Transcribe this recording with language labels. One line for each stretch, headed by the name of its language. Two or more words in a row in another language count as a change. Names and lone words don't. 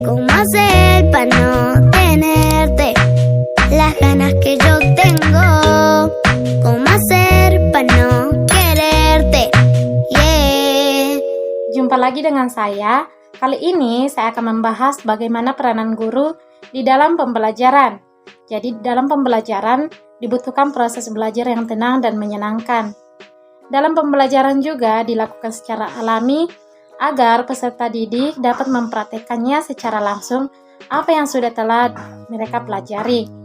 Spanish: ¿Cómo hacer para no tenerte las ganas que yo tengo? ¿Cómo hacer para no quererte? Yeah.
Indonesian: Jumpa lagi dengan saya. Kali ini saya akan membahas bagaimana peranan guru di dalam pembelajaran. Jadi, dalam pembelajaran dibutuhkan proses belajar yang tenang dan menyenangkan. Dalam pembelajaran juga dilakukan secara alami agar peserta didik dapat mempraktekannya secara langsung apa yang sudah telah mereka pelajari.